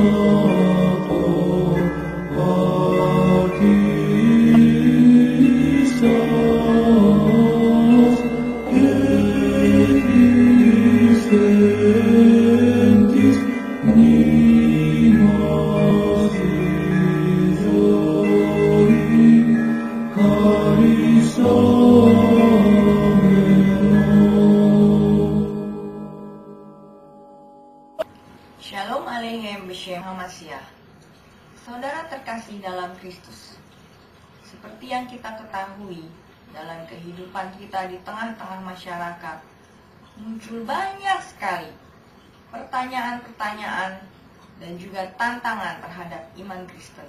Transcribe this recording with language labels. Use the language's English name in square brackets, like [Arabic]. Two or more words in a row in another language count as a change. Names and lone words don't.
[Greek] πατήσας και της εν της μνήμας της ζωήν χαρισάμενος. [Hebrew] שלום עליכם בשם המשיח. [Indonesian] Saudara terkasih dalam Kristus, seperti yang kita ketahui dalam kehidupan kita di tengah-tengah masyarakat, muncul banyak sekali pertanyaan-pertanyaan dan juga tantangan terhadap iman Kristen.